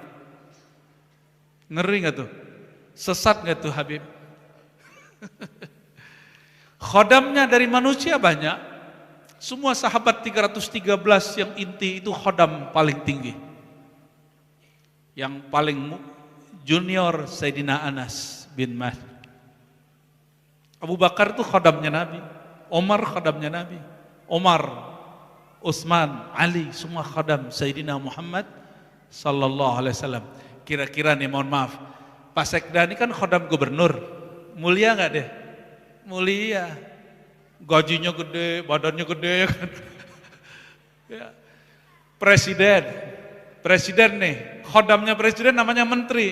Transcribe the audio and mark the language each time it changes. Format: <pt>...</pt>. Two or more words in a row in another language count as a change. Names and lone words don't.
<id>Ngeri gak tuh? Sesat gak tuh Habib? Khadamnya dari manusia banyak. Semua sahabat 313 yang inti itu khadam paling tinggi. Yang paling junior Sayyidina Anas bin Malik. Abu Bakar itu khadamnya Nabi. Omar khadamnya Nabi. Omar, Utsman, Ali, semua khadam Sayyidina Muhammad</id> <ar>صلى الله عليه وسلم.</ar> <id>Kira-kira nih, mohon maaf, Pak Sekda ini kan khadam gubernur. Mulia enggak deh? Mulia. Gajinya gede, badannya gede ya kan. Ya. Presiden nih, khadamnya presiden namanya menteri.</id>